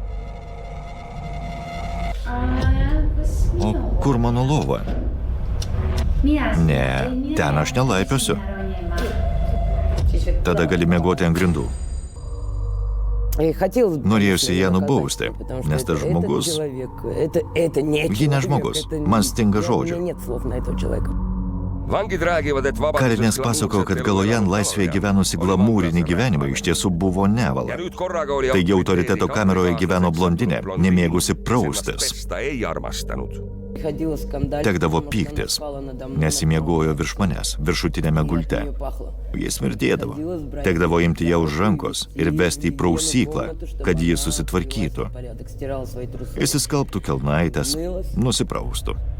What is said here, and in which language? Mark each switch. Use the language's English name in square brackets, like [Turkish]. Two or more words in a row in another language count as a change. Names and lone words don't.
[Lithuanian] O kur mano lova? Ne, ten aš nelaipiosiu. Tada gali miegoti ant grindų. Norėjusi ją nubausti, nes tas žmogus... Ji ne žmogus, man stinga žodžių. [Estonian] Vangid räägivad, et vabaduseks [Lithuanian] Kalinės pasakojo, kad Galojan laisvėje gyvenusi glamūrinį gyvenimą iš tiesų buvo nevala. [Estonian] Ja nüüd korraga oli [Lithuanian] Taigi autoriteto kameroje gyveno blondinė, nemėgusi praustis. [Estonian] Ta ei armastanud. [Lithuanian] Tekdavo pyktis, nes įmiegojo virš manęs, viršutinėme gulte. Jis smirdėdavo. Tekdavo imti ją už rankos ir vesti į prausyklą, kad ji susitvarkytų. Įsiskalbtų kelnaitės, nusipraustų.